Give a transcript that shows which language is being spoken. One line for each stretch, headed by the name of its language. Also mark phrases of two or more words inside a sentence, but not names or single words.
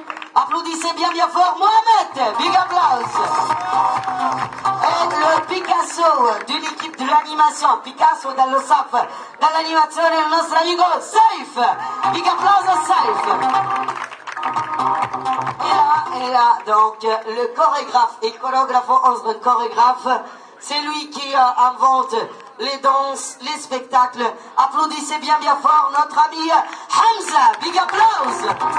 French: Applaudissez bien bien fort Mohamed,
English: big applause.
French: Et le Picasso de l'équipe de l'animation,
Italian: Picasso dallo staff, dall'animazione il nostro amico Saif,
English: big applause a Saif.
French: Et là, donc, le chorégraphe et chorégraphe, chorégraphe, c'est lui qui invente les danses, les spectacles. Applaudissez bien bien fort notre ami Hamza,
English: big applause.